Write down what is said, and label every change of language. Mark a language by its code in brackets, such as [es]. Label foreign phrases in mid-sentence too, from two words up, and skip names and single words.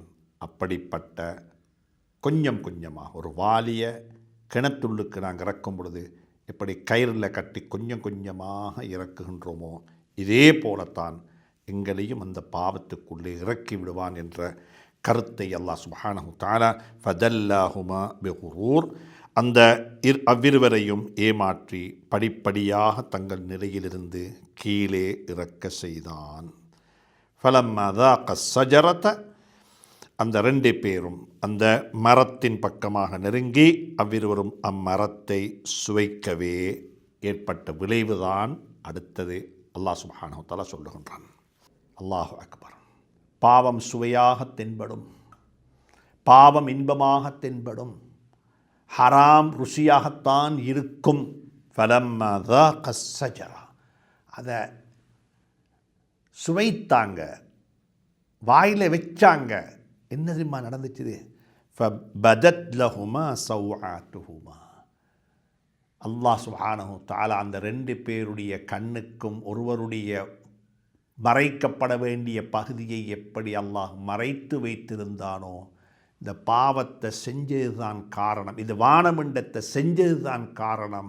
[ta] அப்படிப்பட்ட கொஞ்சம் கொஞ்சமாக ஒரு வாலிய கிணத்துள்ளுக்கு நாங்கள் இறக்கும் பொழுது எப்படி கயிறில் கட்டி கொஞ்சம் கொஞ்சமாக இறக்குகின்றோமோ இதே போலத்தான் எங்களையும் அந்த பாவத்துக்குள்ளே இறக்கி விடுவான் என்ற கருத்தை அல்லாஹ் [ar] سبحانه تعالى فدلاهما بغرور [ta] அந்த அவ்விருவரையும் ஏமாற்றி படிப்படியாக தங்கள் நிலையிலிருந்து கீழே இறக்க செய்தான். [ar] فلما ذاق الشجرة [ta] அந்த 2 பேரும் அந்த மரத்தின் பக்கமாக நெருங்கி அவ்விருவரும் அம்மரத்தை சுவைக்கவே ஏற்பட்ட விளைவுதான் அடுத்தது அல்லாஹ் [ar] سبحانه تعالى [ta] சொல்லுகின்றான். [ar] الله أكبر. [ta] பாவம் சுவையாக தென்படும், பாவம் இன்பமாக தென்படும், ஹராம் ருசியாகத்தான் இருக்கும். [ar] فلما ذاق الشجرة [ta] அதை சுவைத்தாங்க, வாயில் வச்சாங்க. என்ன தெரியுமா நடந்துச்சு? [ar] فبدت لهما سوآتهما. [ta] அல்லாஹ் [ar] سبحانه تعالى [ta] அந்த 2 பேருடைய கண்ணுக்கும் ஒருவருடைய மறைக்கப்பட வேண்டிய பகுதியை எப்படி அல்லாஹ் மறைத்து வைத்திருந்தானோ, இந்த பாவத்தை செஞ்சதுதான் காரணம், இது வானமண்டத்தை செஞ்சதுதான் காரணம்.